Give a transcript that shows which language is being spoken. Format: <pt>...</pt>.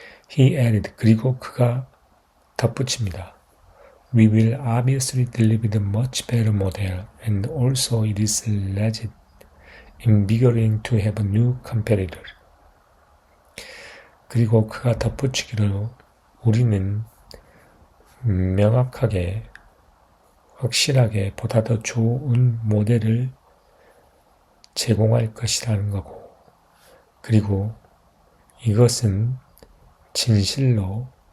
<en>He added,</en> <ko>그리고 그가 덧붙입니다.</ko> <en>We will obviously deliver the much better model, and also it is legit, invigorating to have a new competitor.</en> <ko>그리고 그가 덧붙이기로 우리는 명확하게, 확실하게 보다 더 좋은 모델을 제공할 것이라는 거고, 그리고 이것은 진실로</ko>